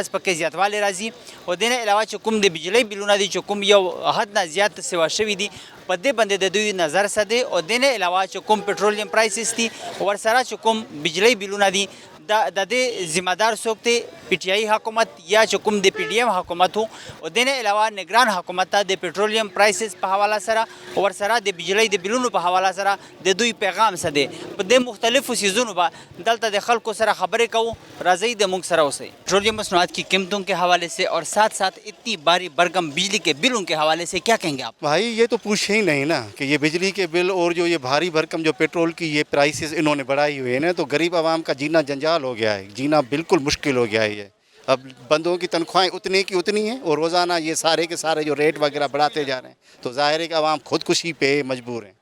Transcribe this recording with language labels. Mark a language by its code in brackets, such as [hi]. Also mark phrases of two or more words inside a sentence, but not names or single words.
[ps] ورځ پکې زیاتوالی راځي او دې نه علاوه چې کوم د بجلی بیلونه دي چې کوم یو حد نه زیات سیوا شوي دي په دې باندې د دوی نظر څه دی او دې نه علاوه چې کوم [en] petroleum prices [ps] دي ورسره چې کوم بجلی بیلونه دي د دې ذمہ دار څوک دی پی ټی آئی حکومت یا چې کوم د پی ډي ایم حکومت و او دې نه علاوه نگران حکومت ته د [en] petroleum prices [ps] په حواله سره ورسره د بجلی د بیلونو په حواله سره د دوی پیغام څه دی په دې مختلفو سیزونو به دلته د خلکو سره خبرې کوو. راځئ د موږ سره اوسئ. [ur] پٹرولیم مصنوعات کی قیمتوں کے حوالے سے اور ساتھ ساتھ اتنی باری برگم بجلی کے بلوں کے حوالے سے کیا کہیں گے آپ؟ بھائی یہ تو پوچھے ہی نہیں نا کہ یہ بجلی کے بل اور جو یہ بھاری بھرکم جو پیٹرول کی یہ پرائسز انہوں نے بڑھائی ہوئی ہے نا، تو غریب عوام کا جینا جنجال ہو گیا ہے، جینا بالکل مشکل ہو گیا ہے. یہ اب بندوں کی تنخواہیں اتنی کی اتنی ہیں اور روزانہ یہ سارے کے سارے جو ریٹ وغیرہ بڑھاتے جا رہے ہیں تو ظاہر ہے کہ عوام خودکشی پہ مجبور ہیں.